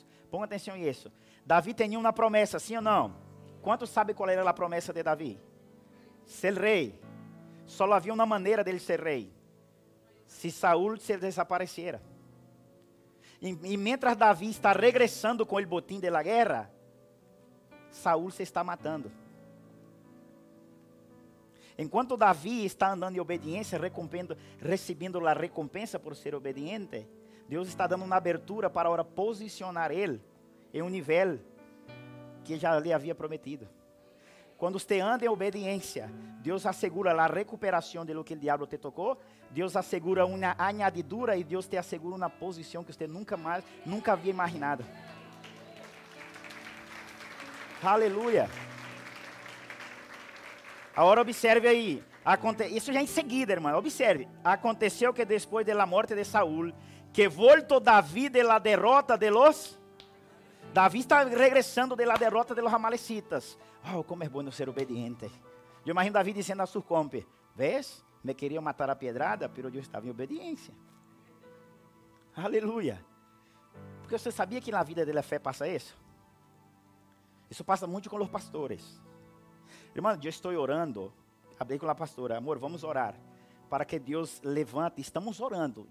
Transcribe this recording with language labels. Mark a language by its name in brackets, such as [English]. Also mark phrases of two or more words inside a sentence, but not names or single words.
[Portuguese] Ponga atenção nisso. Davi tinha uma promessa, sim ou não? Quantos sabem qual era a promessa de Davi? Ser rei. Só havia uma maneira dele ser rei. [Spanish] se Saúl se desapareciera. [Portuguese] E mientras Davi está regressando com o botim [Spanish] de la guerra, [Portuguese] Saúl se está matando. Enquanto Davi está andando em obediência, recebendo a recompensa por ser obediente, Deus está dando uma abertura para agora posicionar ele em um nível que já lhe havia prometido. Quando você anda em obediência, Deus assegura a recuperação de [Spanish] lo que [Portuguese] o diabo te tocou, Deus assegura uma añadidura e Deus te assegura uma posição que você nunca havia imaginado. Aleluia. Agora observe aí, isso já em seguida, irmão, observe. Aconteceu que depois da morte de Saúl, que voltou Davi [Spanish] de la derrota de los... [Portuguese] Davi está regressando [Spanish] de la derrota de los amalecitas. [Portuguese] Oh, como é bom ser obediente. Eu imagino Davi dizendo a sua compa, ¿ves? Me queriam matar a pedrada, pero eu estava em obediência. Aleluia. Porque você sabia que na vida da fé passa isso? Isso passa muito com os pastores. Irmão, eu estou orando, falei com a pastora, amor, vamos orar, para que Deus levante, estamos orando.